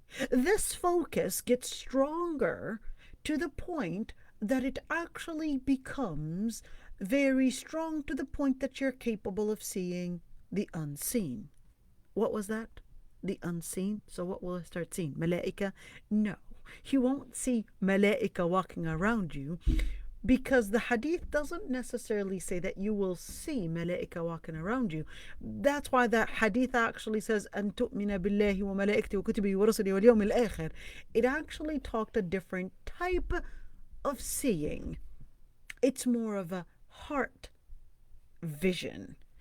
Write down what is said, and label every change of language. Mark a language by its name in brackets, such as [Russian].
[English] This focus gets stronger to the point that it actually becomes very strong to the point that you're capable of seeing the unseen. What was that? The unseen? So what will I start seeing? Malaika? No. You won't see malaika walking around you, because the hadith doesn't necessarily say that you will see malaika walking around you. That's why that hadith actually says [Arabic] أن تؤمن بالله وملائكته وكتبه ورسله واليوم الآخر. [English] It actually talked a different type of seeing. It's more of a heart vision.